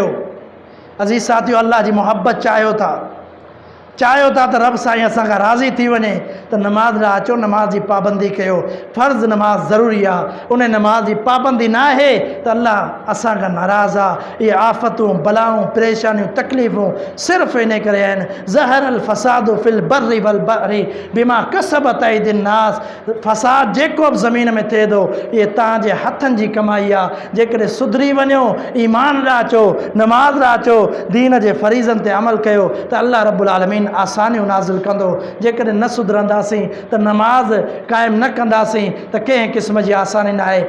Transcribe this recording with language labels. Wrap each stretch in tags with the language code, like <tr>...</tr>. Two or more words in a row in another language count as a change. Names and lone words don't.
<sd>अज़ीज़ साथियो, अल्लाह जी मोहब्बत चाहियो था त रब साईं असांखां राज़ी थी वञे त नमाज़ लाइ अचो, नमाज़ जी पाबंदी कयो। फ़र्ज़ नमाज़ ज़रूरी आहे, उन नमाज़ जी पाबंदी न आहे त अल्लाह असांखां नाराज़ आहे। इहे आफ़तूं बलाऊं परेशानियूं तकलीफ़ूं सिर्फ़ु इन करे आहिनि।</sd> <ar>ظهر الفساد في البر والبحر بما كسبت أيدي الناس.</ar> <sd>फ़साद जेको बि ज़मीन में थिए थो, इहे तव्हांजे हथनि जी कमाई आहे। जेकॾहिं सुधरी वञो, ईमान लाइ अचो, नमाज़ लाइ अचो, दीन जे फ़रीज़नि ते अमल कयो त अल्लाह</sd> <ar>رب العالمين</ar> <sd>आसानियूं नाज़िल कंदो। जेकॾहिं न सुधरंदासीं त नमाज़ क़ाइमु न कंदासीं त कंहिं क़िस्म जी आसानी न आहे।</sd>